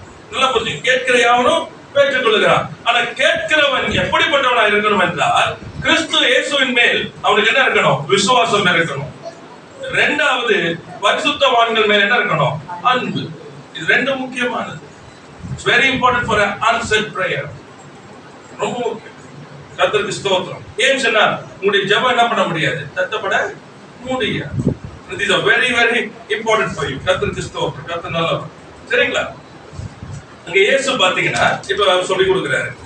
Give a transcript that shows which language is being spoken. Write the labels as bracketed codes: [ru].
[ta] நல்லா புரிஞ்சு, கேட்கிற யாவனும் பெற்றுக் கொள்ளுகிறான். ஆனா கேட்கிறவன் எப்படிப்பட்டவனா இருக்கணும் என்றால், கிறிஸ்து இயேசுவின் மேல் அவனுக்கு என்ன இருக்கணும்? விசுவாசம் இருக்கணும். 2வது, பரிசுத்தவான்கள் மேல் என்ன இருக்கணும்? அன்பு. இது 2 முக்கியமானது. [en] It's very important for answered prayer. [ta] ரொம்ப முக்கியம். கர்த்தருக்கு ஸ்தோத்திரம். ஏன் சொன்னா உங்களுடைய ஜெபம் என்ன பண்ண முடியாது? தட்டப்பட முடியாது. [en] These are very very important for you. [ta] கர்த்தருக்கு ஸ்தோத்திரம். கர்த்தர் நல்லவர். சரிங்களா? அங்க இயேசு பாத்தீங்கன்னா இப்ப சொல்லி கொடுக்கிறாரு.